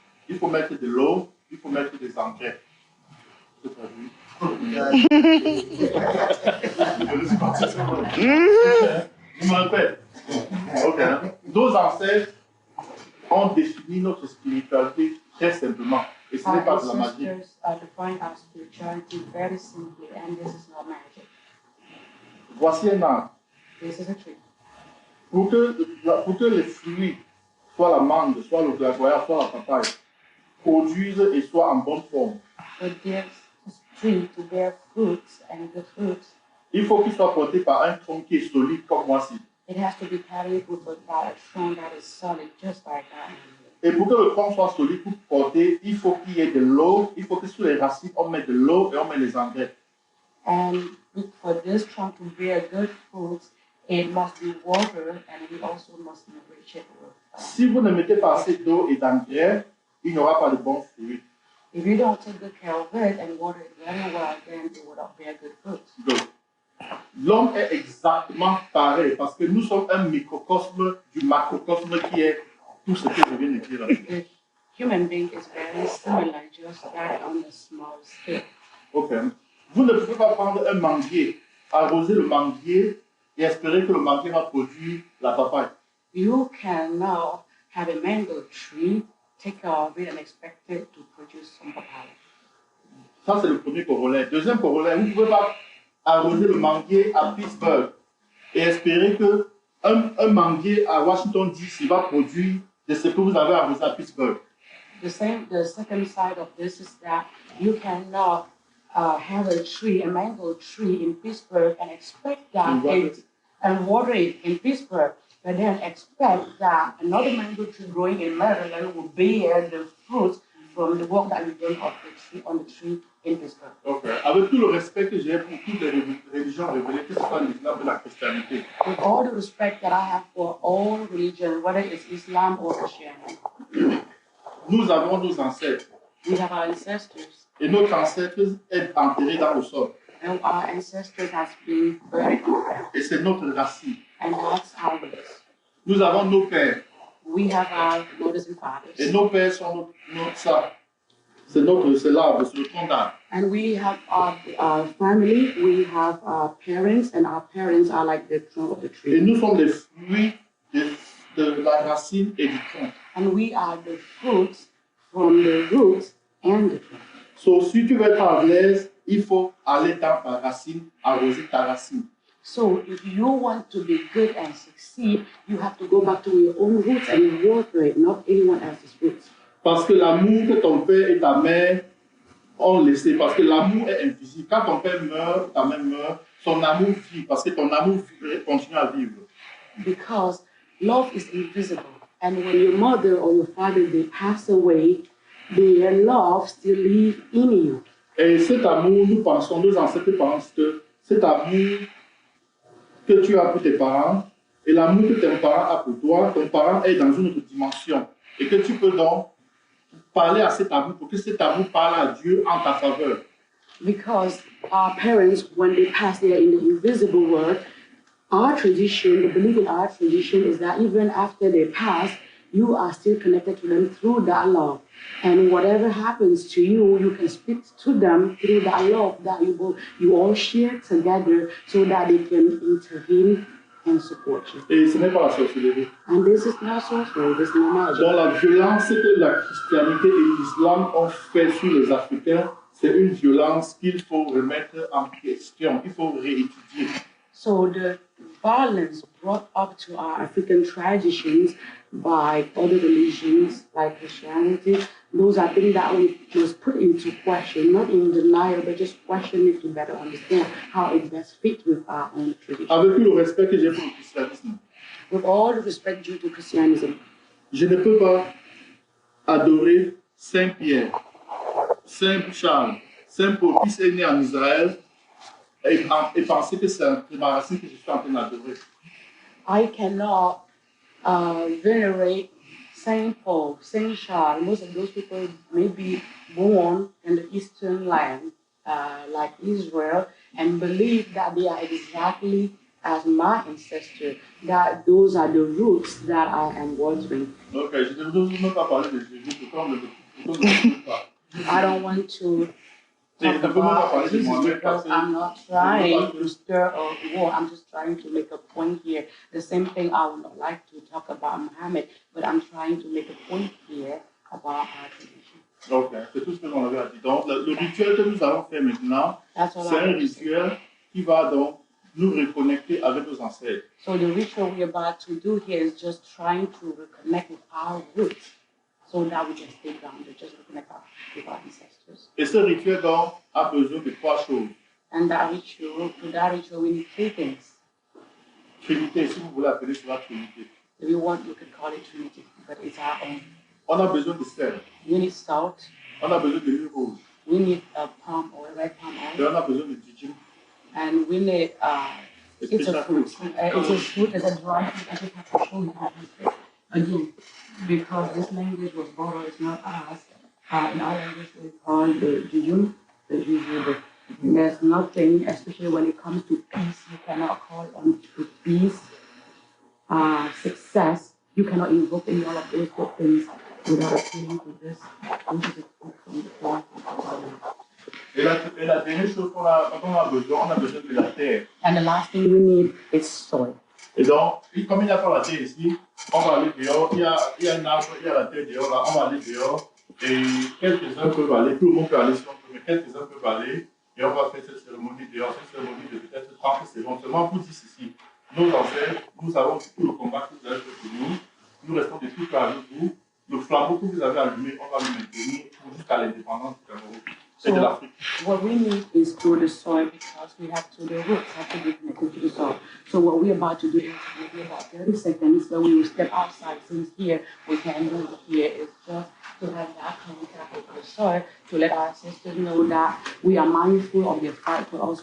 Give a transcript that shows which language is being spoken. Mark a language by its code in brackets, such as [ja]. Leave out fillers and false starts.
[fr] Il faut mettre de l'eau, il faut mettre des engrais. C'est pas vu. Je me répète. Ok. Nos ancêtres ont défini notre spiritualité très simplement. Et ce n'est pas de la magie. [en] Define our spirituality very simply, and this is not magic. [fr] Voici un arbre. [en] This is a tree. [fr] Pour que les fruits, soit la mangue, soit le guayave, soit la papaye, produisent et soient en bonne forme. [en] For this tree to bear fruits and good fruits, [fr] il faut qu'il soit porté par un tronc qui est solide comme voici. [en] It has to be carried with a trunk that is solid, just like that. [fr] Et pour que le tronc soit solide pour porter, il faut qu'il y ait de l'eau, il faut que sur les racines on met de l'eau et on met les engrais. [en] And for this trunk to bear good fruits, it must be water, and we also must enrich it with. [fr] Si vous ne mettez pas assez d'eau et d'engrais, il n'y aura pas de bons fruits. [en] If you don't take good care of it and water it very well, then it will not bear good fruits. [fr] Donc, l'homme est exactement pareil parce que nous sommes un microcosme du macrocosme qui est tout ce que je viens d'écrire. [en] The human being is very similar, just that on a small scale. Ok. [fr] Vous ne pouvez pas prendre un manguier, arroser le manguier et espérer que le manguier va produire la papaye. [en] You cannot have a mango tree, take care of it, and expect it to produce some papaya. [fr] Ça, c'est le premier corollaire. Deuxième corollaire, vous ne pouvez pas arroser le manguier à Pittsburgh et espérer qu'un manguier à Washington DC va produire de ce que vous avez arrosé à Pittsburgh. [en] The second side of this is that you cannot have a mango tree in Pittsburgh and expect that and water it in Pittsburgh, but then expect that another mango tree growing in Maryland will bear the fruits from the work that you've done on the tree in Pittsburgh. Okay. [fr] Avec tout le respect que j'ai pour toutes les religions révélées, que ce soit l'islam ou la christianité. [en] With all the respect that I have for all religions, whether it's Islam or Christianity. [fr] Nous avons nos ancêtres. [en] We have our ancestors. [fr] Et notre ancêtre est enterré dans le sol. [en] And our ancestors has been buried. [fr] Et c'est notre racine. [en] And that's our roots. [fr] Nous avons nos pères. [en] We have our mothers and fathers. [fr] Et nos pères sont notre ça. C'est l'arbre, c'est le tronc d'arbre. [en] And we have our family, we have our parents, and our parents are like the trunk of the tree. [fr] Et nous sommes les fruits de la racine et du tronc. [en] And we are the fruits from the roots and the trunk. [fr] So, si tu veux être à l'aise, il faut aller dans ta racine, arroser ta racine. [en] So, if you want to be good and succeed, you have to go back to your own roots and water it, not anyone else's roots. [fr] Parce que l'amour que ton père et ta mère ont laissé, parce que l'amour est invisible. Quand ton père meurt, ta mère meurt, son amour vit, parce que ton amour continue à vivre. [en] Because love is invisible. And when your mother or your father, they pass away, their love still lives in you. [fr] Et cet amour, nous pensons, nos ancêtres pensent que cet amour que tu as pour tes parents et l'amour que tes parents ont pour toi, ton parent est dans une autre dimension. et que tu peux donc parler à ces tabous pour que ces tabous parlent à Dieu en ta faveur. [en] Because our parents, when they pass there in the invisible world, our tradition, the belief in our tradition is that even after they pass, you are still connected to them through that love. And whatever happens to you, you can speak to them through that love that you all share together so that they can intervene and support you. [fr] Et ce n'est pas la sorcellerie. [en] And this is not sorcery, this is not magic. [fr] Donc la violence que la christianité et l'islam ont fait sur les Africains, c'est une violence qu'il faut remettre en question, il faut réétudier. [en] So the violence brought up to our African traditions by other religions like Christianity, those are things that we must put into question, not in denial, but just question it to better understand how it best fits with our own tradition. [fr] Avec tout le respect que j'ai pour le christianisme, [en] With all the respect due to Christianism, [fr] je ne peux pas adorer Saint Pierre, Saint Charles, Saint Paul, qui est né en Israël, et penser que c'est ma racine que je suis en train d'adorer. [en] I cannot venerate Saint Paul, Saint Charles. Most of those people may be born in the eastern land, like Israel, and believe that they are exactly as my ancestors, that those are the roots that I am worshiping. [fr] Donc, je ne veux même pas parler de Jésus, pourquoi on ne le pas. [en] I don't want to talk about Jesus because I'm not trying to stir or war. I'm just trying to make a point here. The same thing I would not like to talk about Muhammad, but I'm trying to make a point here about our tradition. [fr] Ok, c'est tout ce que l'on avait à dire. Donc, le rituel que nous allons faire maintenant, c'est un rituel qui va donc nous reconnecter avec nos ancêtres. [en] So the ritual we're about to do here is just trying to reconnect with our roots, so that we can stay grounded, just reconnect with our ancestors. [fr] Et ce rituel donc a besoin de trois choses. [en] And that ritual, to that ritual, we need three things. [fr] Trinité, si vous voulez appeler cela Trinité. [en] If you want, you could call it Trinity, but it's our own. [fr] On a besoin de sel. [en] We need salt. [fr] On a besoin de l'huile rouge. [en] We need a palm oil, red palm [fr] Et [en] oil. [fr] on a besoin de djidjim. [en] And we need, it's a fruit. It's a fruit, it's a dry fruit. I just have to show you how to say it. Again, because this language was borrowed, it's not us. In our language, we call the jujun, the jujube. There's nothing, especially when it comes to peace, you cannot call on to peace, success. You cannot invoke any all of those good things without appealing to this. Which is a fruit from the plant. [fr] Et la dernière chose dont on a besoin de la terre. [en] And the last thing we need is soil. [fr] Et donc, comme il n'y a pas la terre ici, on va aller dehors, il y a un arbre, il y a la terre dehors, là, on va aller dehors, et quelques-uns peuvent aller, tout le monde peut aller si on peut, mais quelques-uns peuvent aller, et on va faire cette cérémonie dehors, cette cérémonie de peut-être 30 secondes. Seulement pour dire ceci, nos ancêtres, nous avons tout le combat que vous avez fait pour nous, nous restons de tout cœur avec vous, le flambeau que vous avez allumé, on va le maintenir jusqu'à l'indépendance du Cameroun. [en] So what we need is to the soil because we have to, the roots have to be connected to the soil. So what we're about to do is maybe about 30 seconds where we will step outside since here we can do it here is just to have that contact with the soil to let our ancestors know that we are mindful of their fight for us.